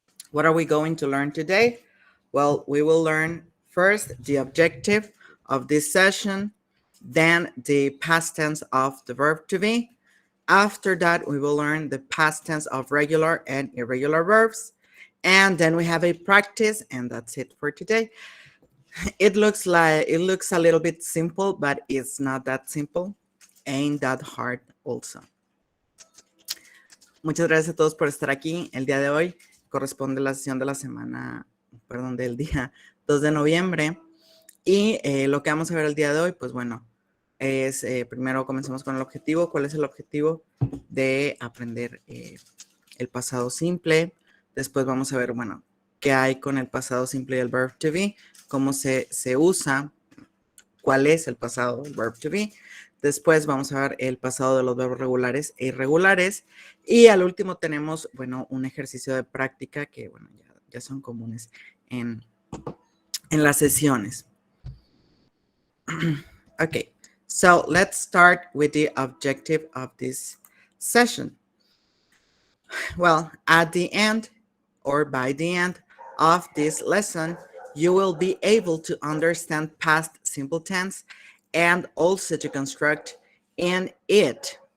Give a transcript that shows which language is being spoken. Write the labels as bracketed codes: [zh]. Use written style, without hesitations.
[en] What are we going to learn today? Well, we will learn first the objective of this session, then the past tense of the verb to be. After that, we will learn the past tense of regular and irregular verbs. And then we have a practice, and that's it for today. It looks a little bit simple, but it's not that simple. Ain't that hard also. [es] Muchas gracias a todos por estar aquí el día de hoy. Corresponde la sesión de la semana, perdón, del día 2 de noviembre. Y lo que vamos a ver el día de hoy, pues bueno, es primero comencemos con el objetivo. ¿Cuál es el objetivo de aprender el pasado simple? Después vamos a ver, bueno, qué hay con el pasado simple y el [en] verb to be, [es] cómo se usa, cuál es el pasado del verb to be. Después vamos a ver el pasado de los verbos regulares e irregulares. Y al último tenemos, bueno, un ejercicio de práctica que, bueno, ya son comunes en las sesiones. [en] Okay, so let's start with the objective of this session. Well, at the end or by the end of this lesson, you will be able to understand past simple tense and also to construct in it.